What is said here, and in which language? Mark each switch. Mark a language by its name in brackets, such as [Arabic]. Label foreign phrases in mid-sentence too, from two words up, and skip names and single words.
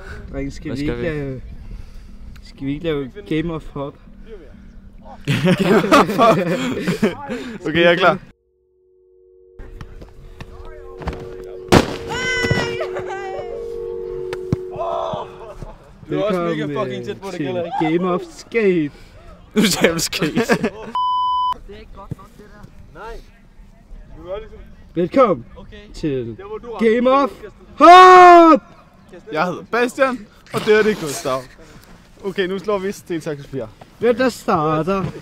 [Danish] Drenge, skal vi ikke lave Game of Hop? Okay, jeg er klar. Du er også mega fucking tæt på, det gælder ikke. Game of Skate. Nu sagde du skate. Det er ikke godt nok, det der. Nej. Velkommen til Game of Hop! Jeg hedder Bastian, og det er det Gustav. Okay, nu slår vi sten, saks, papir. Hvem der starter?